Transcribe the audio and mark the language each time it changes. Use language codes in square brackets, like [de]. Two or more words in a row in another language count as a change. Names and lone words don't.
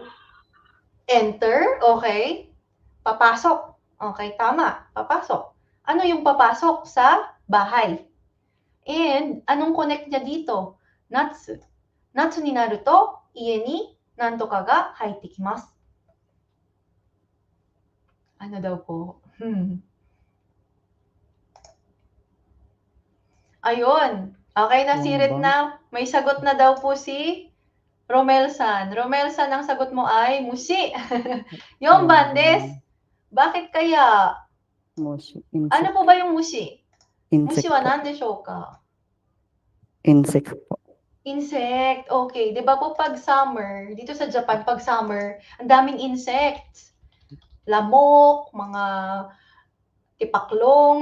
[en] Enter, [tl] okay. Papasok. Okay, tama. Papasok. Ano yung papasok sa bahay? And anong connect niya dito? [ja] 夏。夏になると家になんとかが入ってきます。 [tl] Ano daw po? Ayun. Okay na si Yung Retna. May sagot na daw po si Romel-san. Romel-san, ang sagot mo ay mushi. [ja] 4番です. [tl] Bakit kaya? Moshi. Ano po ba yung mushi? [en] Insect [ja] 虫は [tl] po. [ja] 何でしょうか? [tl] Insect po. [en] Insect. Okay. [tl] Di ba po pag summer, dito sa Japan, pag summer, ang daming insects. Lamok, mga tipaklong.